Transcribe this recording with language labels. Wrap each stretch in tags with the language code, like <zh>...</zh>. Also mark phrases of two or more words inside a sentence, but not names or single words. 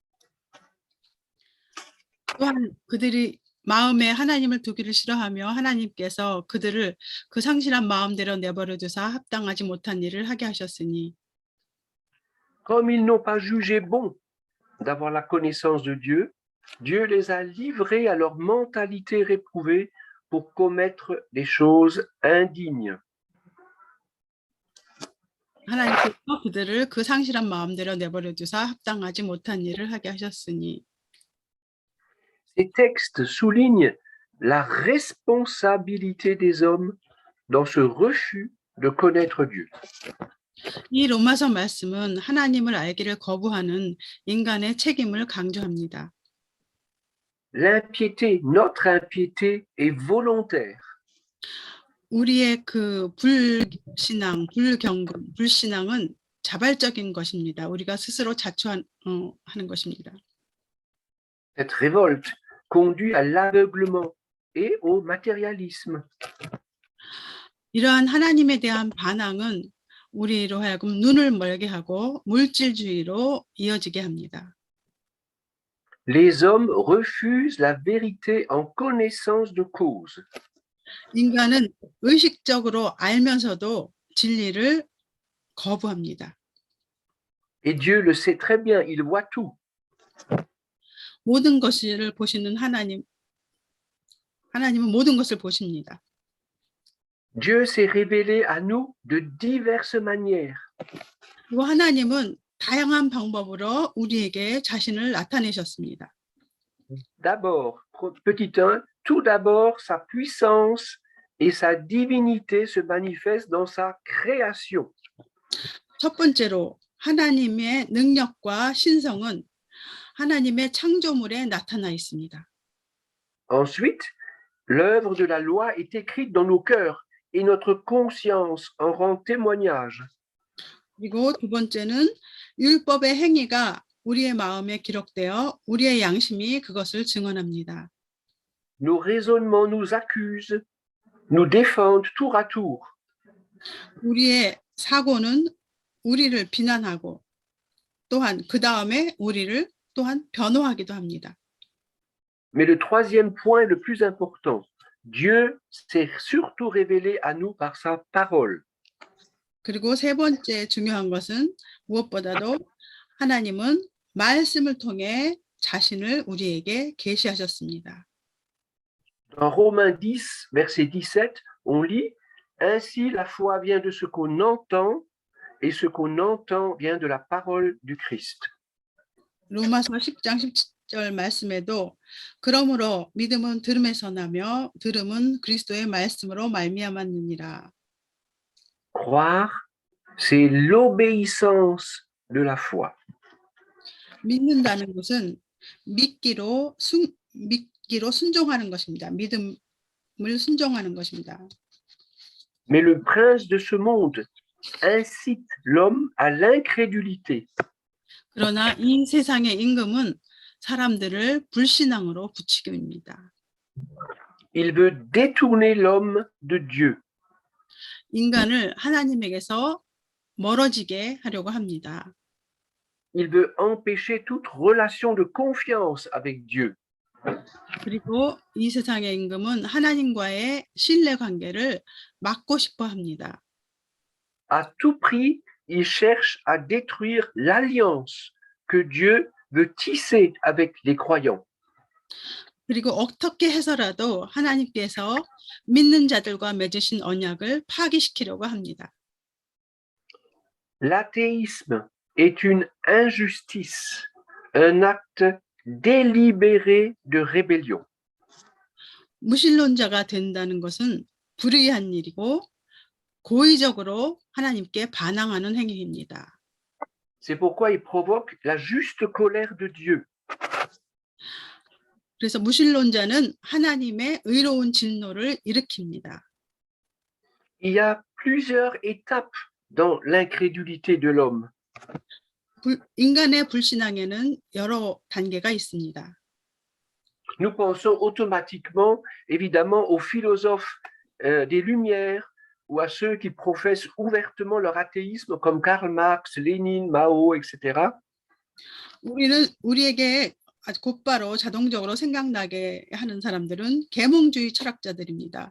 <ko>또한 그들이 마음에 하나님을 두기를 싫어하며 하나님께서 그들을 그 상실한 마음대로 내버려 두사 합당하지 못한 일을 하게 하셨으니.</ko> <fr>Comme ils n'ont pas jugé bon d'avoir la connaissance de Dieu, Dieu les a livrés à leur mentalité réprouvée pour commettre des choses indignes.</fr> <ko>하나님께서 그들을 그 상실한 마음대로 내버려 두사 합당하지 못한 일을 하게 하셨으니.</ko> <fr>Ces textes soulignent la responsabilité des hommes dans ce refus de connaître Dieu.</fr> <ko>이 로마서 말씀은 하나님을 알기를 거부하는 인간의 책임을 강조합니다.</ko> <fr>L'impiété, notre impiété est volontaire.</fr> <ko>우리의 그 불신앙, 불경건, 불신앙은 자발적인 것입니다. 우리가 스스로 자초하는 것입니다.</ko> <fr>Cette révolte conduit à l'aveuglement et au matérialisme.</fr> <ko>이러한 하나님에 대한 반항은 우리로 하여금 눈을 멀게 하고 물질주의로 이어지게 합니다.</ko> <fr>Les hommes refusent la vérité en connaissance de cause.</fr> <ko>인간은 의식적으로 알면서도 진리를 거부합니다.</ko> <fr>Et Dieu le sait très bien, il voit tout.</fr> <ko>모든 것을 보시는 하나님은 모든 것을 보십니다.</ko> <fr>Dieu s'est révélé à nous de diverses manières.</fr> <ko>그리고 하나님은 다양한 방법으로 우리에게 자신을 나타내셨습니다.</ko> <fr>D'abord, petit 1, tout d'abord, sa puissance et sa divinité se manifestent dans sa création.</fr> <ko>첫 번째로 하나님의 능력과 신성은 하나님의 창조물에 나타나 있습니다.</ko> <fr>Ensuite, l'œuvre de la loi est écrite dans nos cœurs et notre conscience en rend témoignage.</fr> <ko>그리고 두 번째는 율법의 행위가 우리의 마음에 기록되어 우리의 양심이 그것을 증언합니다.</ko> <fr>Nos raisonnements nous accusent, nous défendent tour à tour.</fr> <ko>우리의 사고는 우리를 비난하고 또한 그 다음에 우리를 또한 변호하기도 합니다.</ko> <fr>Mais le troisième point le plus important, Dieu s'est surtout révélé à nous par sa parole.</fr> <ko>그리고 세 번째 중요한 것은 무엇보다도 하나님은 말씀을 통해 자신을 우리에게 계시하셨습니다.</ko> <fr>Dans Romains 10, verset 17, on lit « Ainsi la foi vient de ce qu'on entend, et ce qu'on entend vient de la parole du Christ. »</fr> <ko>로마서 10장 17절 말씀에도 그러므로 믿음은 들음에서 나며 들음은 그리스도의 말씀으로 말미암았느니라.</ko> <fr>Croire, c'est l'obéissance de la foi.</fr> <ko>믿는다는 것은 믿기로 순종하는 것입니다. 믿음을 순종하는 것입니다.</ko> <fr>Mais le prince de ce monde incite l'homme à l'incrédulité.</fr> <ko>그러나 이 세상의 임금은 사람들을 불신앙으로 부추깁니다.</ko> <fr>Il veut détourner l'homme de Dieu.</fr> <ko>인간을 하나님에게서 멀어지게 하려고 합니다.</ko> <fr>Il veut empêcher toute relation de confiance avec Dieu.</fr> <ko>그리고 이 세상의 임금은 하나님과의 신뢰 관계를 막고 싶어 합니다.</ko> <fr>À tout prix, il cherche à détruire l'alliance que Dieu veut tisser avec les croyants.</fr> <ko>그리고 어떻게 해서라도 하나님께서 믿는 자들과 맺으신 언약을 파기시키려고 합니다.</ko> <fr>L'athéisme est une injustice, un acte délibéré de rébellion.</fr> <ko>무신론자가 된다는 것은 불의한 일이고 고의적으로 하나님께 반항하는 행위입니다.</ko> <fr>C'est pourquoi il provoque la juste colère de Dieu.</fr> <ko>그래서 무신론자는 하나님의 의로운 진노를 일으킵니다.</ko> <fr>Il y a plusieurs étapes dans l'incrédulité de l'homme.</fr> <ko>인간의 불신앙에는 여러 단계가 있습니다.</ko> <fr>Nous pensons automatiquement, évidemment, aux philosophes des Lumières ou à ceux qui professent ouvertement leur athéisme, comme Karl Marx, Lénine, Mao, etc.</fr> <ko>우리에게 아주 곧바로 자동적으로 생각나게 하는 사람들은 계몽주의 철학자들입니다.</ko>